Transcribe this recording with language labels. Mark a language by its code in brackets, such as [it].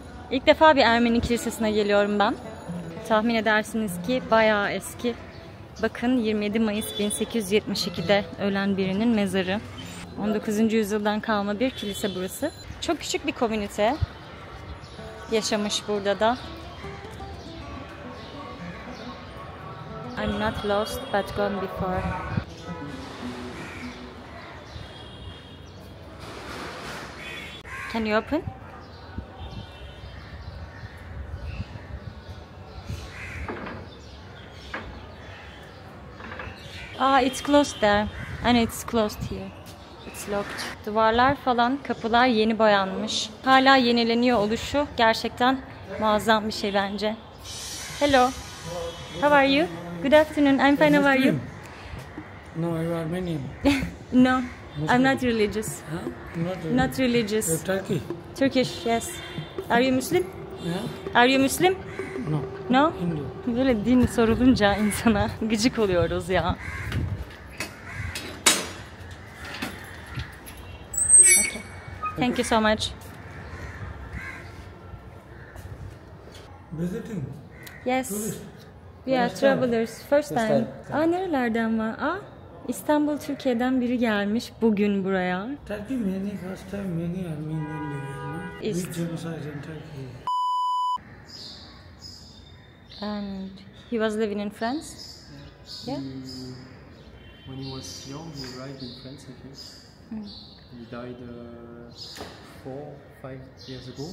[tr] İlk defa bir Ermeni Kilisesi'ne geliyorum ben. Tahmin edersiniz ki bayağı eski. Bakın 27 Mayıs 1872'de ölen birinin mezarı. 19. yüzyıldan kalma bir kilise burası. Çok küçük bir komünite yaşamış burada da. [en] I'm not lost but gone before. Can you open? Ah, it's closed there, and it's closed here. It's It's locked. [tr] Duvarlar falan, kapılar yeni boyanmış. Hala yenileniyor oluşu gerçekten muazzam bir şey bence. [en] Hello. How are you? Good afternoon. I'm fine. How are you? No, you are Armenian. No, I'm not religious. Huh? Not religious. You're Turkey? Turkish, yes. Are you Muslim? Yeah? Are you Muslim? No. No? Hindu. [tr] Böyle din sorulunca insana gıcık oluyoruz ya. [en] Okay. Thank you so much. Visiting? Yes. Tourist? We are First time. travelers. First time. time. [tr] Nerelerden var? İstanbul, Türkiye'den biri gelmiş bugün buraya. [en] Turkey, many first time, many Armenian living, no? Is- Big genocide in Turkey. And he was living in France. Yeah. When he was young, he arrived in France, I think. He died 4-5 years ago.